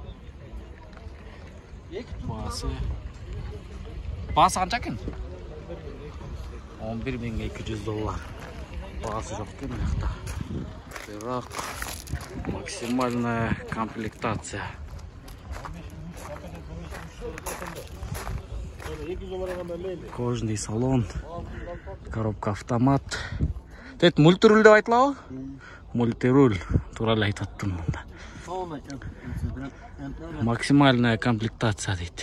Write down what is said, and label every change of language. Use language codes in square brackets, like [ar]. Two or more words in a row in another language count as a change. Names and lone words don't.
[kk] Бағасы қанша екен? 11.200 доллар. Бағасы жоқ екен мынақта. Бірақ [ru] максимальная комплектация. Кожаный салон, коробка автомат. [ky] Тет мультируль деп айтылабы? Мультируль тууралуу айтып аттым мында. [ru] Максимальная комплектация [ky] дейт.